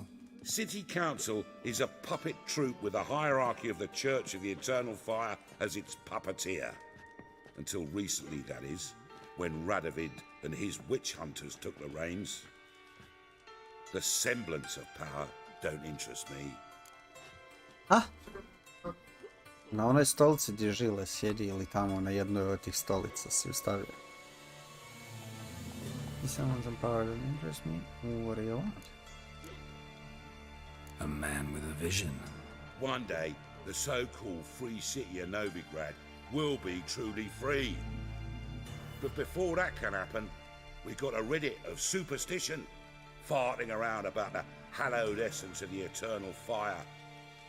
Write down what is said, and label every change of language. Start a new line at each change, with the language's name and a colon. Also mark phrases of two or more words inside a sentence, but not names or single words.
English: City Council is a puppet troupe with a hierarchy of the Church of the Eternal Fire as its puppeteer. Until recently, that is, when Radovid and his witch hunters took the reins. The semblance of power don't interest me. A?
Croatian: Na onoj stolici gdje Žile sjedi ili tamo na jednoj od tih stolica si ustavio.
English: Someone's on power doesn't interest me. What do you want? A man with a vision. One day, the so-called free city of Novigrad will be truly free. But before that can happen, we've got to rid it of superstition, farting around about the hallowed essence of the eternal fire.